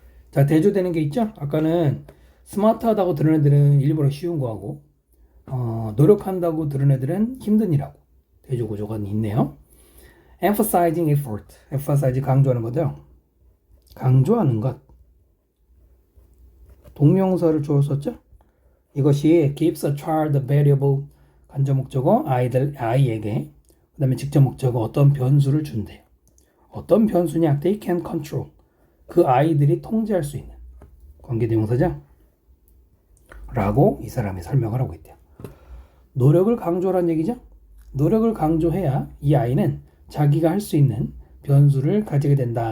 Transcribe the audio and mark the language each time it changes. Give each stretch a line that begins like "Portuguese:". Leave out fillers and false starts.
Korean: 자, 대조되는 게 있죠? 아까는 스마트하다고 들은 애들은 일부러 쉬운 거 하고 노력한다고 들은 애들은 힘든 일하고 대조 구조가 있네요.
English: emphasizing effort. emphasize
Korean: 강조하는 거죠. 강조하는 것. 동명사를 주어 썼죠? 이것이
English: gives a child a valuable
Korean: 간접 목적어 아이에게, 그 다음에 직접 목적어 어떤 변수를 준대요. 어떤 변수냐?
English: They can control.
Korean: 그 아이들이 통제할 수 있는 관계대명사죠. 라고 이 사람이 설명을 하고 있대요. 노력을 강조하라는 얘기죠. 노력을 강조해야 이 아이는 자기가 할 수 있는 변수를 가지게 된다.